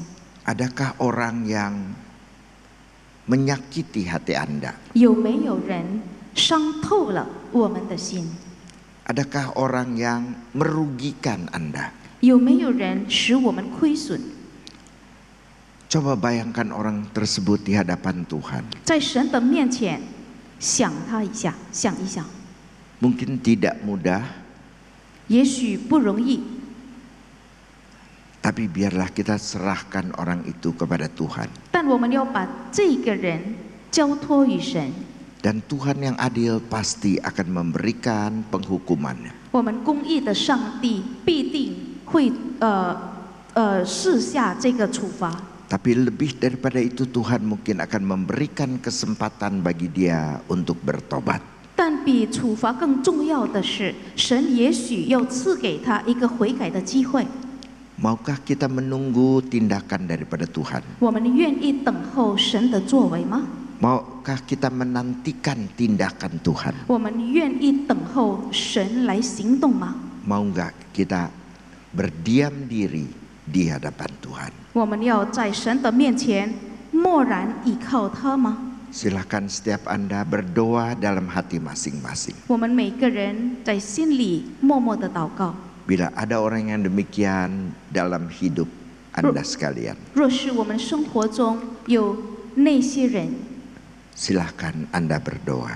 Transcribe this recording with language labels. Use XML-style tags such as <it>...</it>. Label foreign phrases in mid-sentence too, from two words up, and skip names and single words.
<id>Adakah orang yang menyakiti hati Anda?</id> <zh>有没有人伤透了我们的心？</zh> <id>Adakah orang yang merugikan Anda?</id> <zh>有没有人使我们亏损？</zh> <id>Coba bayangkan orang tersebut di hadapan Tuhan.</id> <zh>在神的面前，想他一下，想一想，</zh> <id>Mungkin tidak mudah,</id> <zh>也许不容易，</zh> <id>tapi biarlah kita serahkan orang itu kepada Tuhan.</id> <zh>但我们要把这个人交托于神。</zh> <id>Dan Tuhan yang adil pasti akan memberikan penghukumannya.</id> <zh>我们公义的上帝必定会施下这个处罚。</zh> <id>Tapi lebih daripada itu Tuhan mungkin akan memberikan kesempatan bagi dia untuk bertobat.</id> <zh>但比处罚更重要的是，神也许要赐给他一个悔改的机会。</zh> <id>Maukah kita menunggu tindakan daripada Tuhan?</id> <zh>我们愿意等候神的作为吗？</zh> <id>Maukah kita menantikan tindakan Tuhan?</id> <zh>我们愿意等候神来行动吗？</zh> <id>Mau nggak kita berdiam diri di hadapan Tuhan?</id> <zh>我们要在神的面前默然倚靠他吗？</zh> <id>Silakan setiap Anda berdoa dalam hati masing-masing.</id> <zh>我们每个人在心里默默的祷告。</zh> <id>Bila ada orang yang demikian dalam hidup Anda sekalian,</id> <zh>若是我们生活中有那些人，</zh> <id>silakan Anda berdoa.</id>